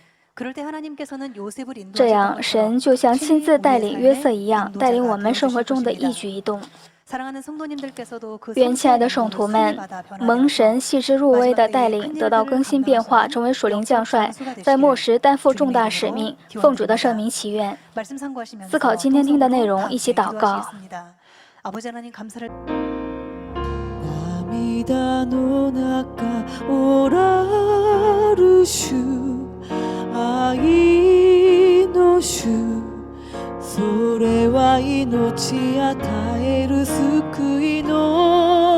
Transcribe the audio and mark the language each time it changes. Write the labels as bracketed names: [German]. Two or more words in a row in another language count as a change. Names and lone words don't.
[Chinese] 这样，神就像亲自带领约瑟一样，带领我们生活中的一举一动。愿亲爱的圣徒们，蒙神细致入微的带领，得到更新变化，成为属靈将帅，在末时担负重大使命。奉主的圣名祈愿。思考今天听的内容，一起祷告。 [Japanese] 涙の中おらる主愛の主それは命与える救いの